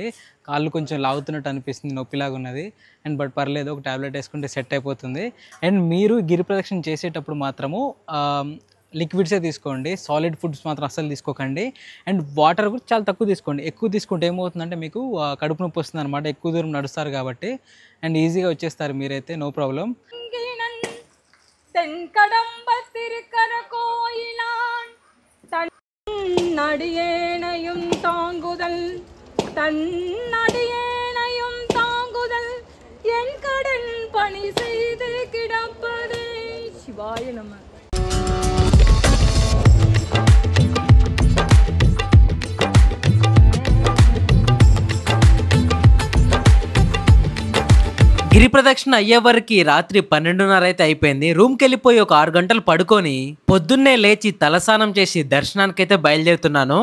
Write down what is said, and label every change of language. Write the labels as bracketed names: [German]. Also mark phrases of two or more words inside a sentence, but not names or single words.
[Telugu] కాళ్ళు కొంచెం లాగుతున్నట్టు అనిపిస్తుంది, నొప్పిలాగా ఉన్నది. [English] and but [Telugu] పర్లేదు, ఒక టాబ్లెట్ వేసుకుంటే సెట్ అయిపోతుంది. అండ్ మీరు గిరి ప్రదక్షిణ చేసేటప్పుడు మాత్రము లిక్విడ్సే తీసుకోండి, [English] solid foods [Telugu] మాత్రం అస్సలు తీసుకోకండి. [English] and water [Telugu] కూడా చాలా తక్కువ తీసుకోండి. ఎక్కువ తీసుకుంటే ఏమవుతుందంటే మీకు కడుపు నొప్పి వస్తుంది అనమాట, ఎక్కువ దూరం నడుస్తారు కాబట్టి. అండ్ ఈజీగా వచ్చేస్తారు మీరైతే, [English] no problem. [Tamil] தன்னடியேனையும் தாங்குதல் தன்னடியேனையும் தாங்குதல் என் கடன் பணி செய்து கிடப்பதே. சிவாய நம. [Telugu] గిరి ప్రదక్షిణ అయ్యే వరకు రాత్రి 12:30 అయితే అయిపోయింది. రూమ్కి వెళ్ళిపోయి ఒక 6 గంటలు పడుకొని పొద్దున్నే లేచి తలస్నానం చేసి దర్శనానికైతే బయలుదేరుతున్నాను.